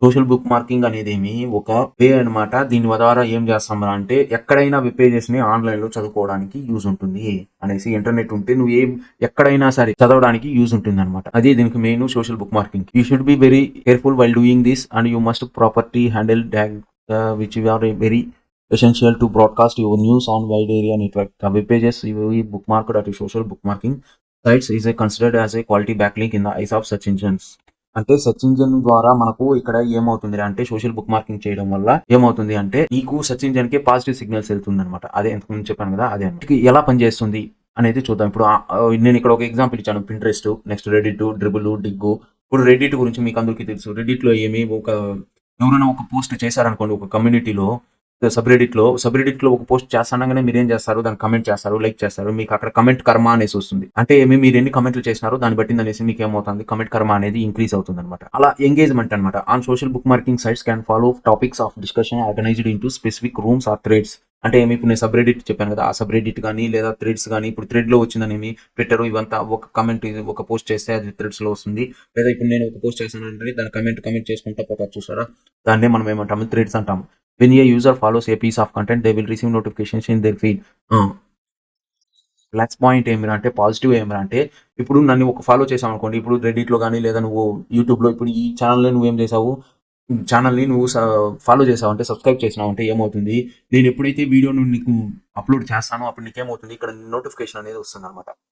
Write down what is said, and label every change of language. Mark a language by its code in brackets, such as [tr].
[te] Social book marking అనేది ఏమి ఒక వే అనమాట. దీని ద్వారా ఏం చేస్తాం అంటే ఎక్కడైనా వెబ్ పేజెస్ ని ఆన్లైన్ లో చదువుకోవడానికి యూజ్ ఉంటుంది అనేసి. ఇంటర్నెట్ ఉంటే నువ్వు ఎక్కడైనా సరే చదవడానికి యూజ్ ఉంటుంది అనమాట. అది దీనికి main social book marking. [en] You should be very careful while doing this and you must property handle tag which you are very essential to broadcast your news on wide area network. The web pages you bookmarked at social bookmarking sites is considered as a quality backlink in the eyes of search engines. [te] అంటే search engine ద్వారా మనకు ఇక్కడ ఏమవుతుంది అంటే social book marking చేయడం వల్ల ఏమవుతుంది అంటే నీకు సెర్చ్ ఇంజిన్ కి పాజిటివ్ సిగ్నల్స్ వెళ్తుంది అనమాట. అదే ఎంతకుముందు చెప్పాను కదా, అదే ఎలా పనిచేస్తుంది అనేది చూద్దాం. ఇప్పుడు నేను ఇక్కడ ఒక ఎగ్జాంపుల్ ఇచ్చాను, పింట్రెస్ట్, నెక్స్ట్ రెడిట్, డ్రిబుల్, డిగ్గు. ఇప్పుడు రెడిట్ గురించి మీకు అందరికీ తెలుసు. రెడిట్ లో ఏమి ఎవరైనా ఒక పోస్ట్ చేశారనుకోండి, ఒక కమ్యూనిటీలో సబ్రెడిట్ లో ఒక పోస్ట్ చేస్తానగానే మీరు ఏం చేస్తారు, దాన్ని కమెంట్ చేస్తారు, లైక్ చేస్తారు. మీకు అక్కడ కమెంట్ కర్మ అనేసి వస్తుంది. అంటే ఏమి మీరు ఎన్ని కమెంట్లు చేసినారో దాన్ని బట్టి అనేసి మీకు ఏమవుతుంది, కమెంట్ కర్మ అనేది ఇంక్రీజ్ అవుతుంది అనమాట. అలా ఎంగేజ్మెంట్ అనమాట. [en] On social bookmarking sites can follow topics of discussion organised into specific rooms or threads. [te] అంటే ఏమి ఇప్పుడు నేను సబ్రెడిట్ చెప్పాను కదా, ఆ సబ్రెడిట్ కానీ లేదా థ్రెడ్స్ కానీ, ఇప్పుడు థ్రెడ్ లో వచ్చిందని ట్విట్టర్ ఇవంతా ఒక కమెంట్ ఒక పోస్ట్ చేస్తే అది థ్రెడ్స్ లో వస్తుంది. లేదా ఇప్పుడు నేను ఒక పోస్ట్ చేస్తానంటే దాని కమెంట్ చేసుకుంటా పోతా, చూసారా, దాన్నే మనం ఏమంటాము, థ్రెడ్స్ అంటాము. [en] When a user follows a piece of content, they will receive notifications in their feed. [te] Plus point ఏమిరంటే, positive ఏమిరంటే, ఇప్పుడు నన్ను ఒక ఫాలో చేసావు అనుకోండి, ఇప్పుడు రెడిట్లో కానీ లేదా నువ్వు యూట్యూబ్లో ఇప్పుడు ఈ ఛానల్ని నువ్వేం చేసావు, ఛానల్ని నువ్వు ఫాలో చేసావు అంటే, సబ్స్క్రైబ్ చేసినావు అంటే ఏమవుతుంది, నేను ఎప్పుడైతే వీడియోను నీకు అప్లోడ్ చేస్తానో అప్పుడు నీకేమవుతుంది, ఇక్కడ నోటిఫికేషన్ అనేది వస్తుంది అనమాట.